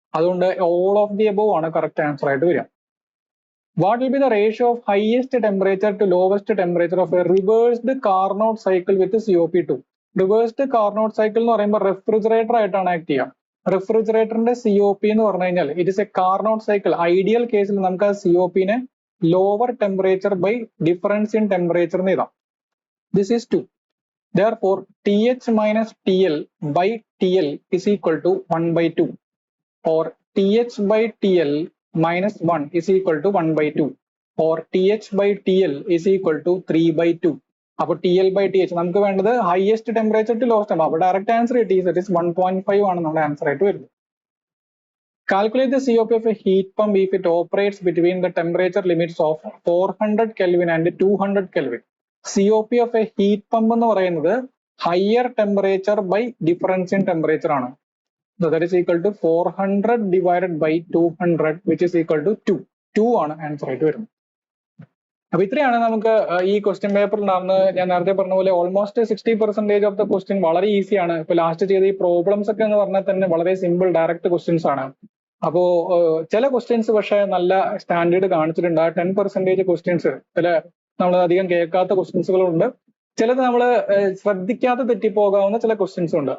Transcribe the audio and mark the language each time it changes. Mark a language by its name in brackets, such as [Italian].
[English] അതുകൊണ്ട് all of the above ആണ് correct answer ആയിട്ട് വരിക. What will be the ratio of highest temperature to lowest temperature of a reversed Carnot cycle with COP2? [Malayalam] Reversed Carnot cycle എന്ന് പറയുമ്പോൾ refrigerator ആയിട്ടാണ് act ചെയ്യുക. റെഫ്രിജറേറ്ററിന്റെ COP എന്ന് പറഞ്ഞു കഴിഞ്ഞാൽ it is A Carnot cycle. Ideal കേസിൽ നമുക്ക് ആ COP-നെ lower temperature by difference in temperature എന്ന് എഴുതാം. [English] This is 2. Therefore TH minus TL by TL is equal to 1/2, or TH by TL minus 1 is equal to 1/2, or TH by TL is equal to 3/2. [Malayalam] അപ്പോൾ TL by TH നമുക്ക് വേണ്ടത് highest temperature to lowest temperature. അപ്പോൾ direct answer കിട്ടി, that is 1.5 ആണ് നമ്മുടെ answer ആയിട്ട് വരുന്നത്. [English] Calculate the COP of a heat pump if it operates between the temperature limits of 400 Kelvin and 200 Kelvin. [Malayalam] COP of a heat pump എന്ന് പറയുന്നത് higher temperature by difference in temperature ആണ്. [English] So that is equal to 400 divided by 200, which is equal to 2. [Malayalam] 2 ആണ് answer ആയിട്ട് വരുന്നത്. അപ്പൊ ഇത്രയാണ് നമുക്ക് ഈ ക്വസ്റ്റ്യൻ പേപ്പറിൽ ഉണ്ടാകുന്നത്. ഞാൻ നേരത്തെ പറഞ്ഞ പോലെ ഓൾമോസ്റ്റ് 60% ഓഫ് ദ ക്വസ്റ്റ്യൻ വളരെ ഈസിയാണ്. ഇപ്പൊ ലാസ്റ്റ് ചെയ്ത ഈ പ്രോബ്ലംസ് ഒക്കെ എന്ന് പറഞ്ഞാൽ തന്നെ വളരെ സിമ്പിൾ ഡയറക്റ്റ് ക്വസ്റ്റ്യൻസ് ആണ്. അപ്പോ ചില ക്വസ്റ്റ്യൻസ് പക്ഷെ നല്ല സ്റ്റാൻഡേർഡ് കാണിച്ചിട്ടുണ്ട്. ആ 10% ക്വസ്റ്റ്യൻസ് ചില നമ്മൾ അധികം കേൾക്കാത്ത ക്വസ്റ്റ്യൻസുകളുണ്ട്, ചിലത് നമ്മൾ ശ്രദ്ധിക്കാതെ തെറ്റിപ്പോകാവുന്ന ചില ക്വസ്റ്റ്യൻസും ഉണ്ട്.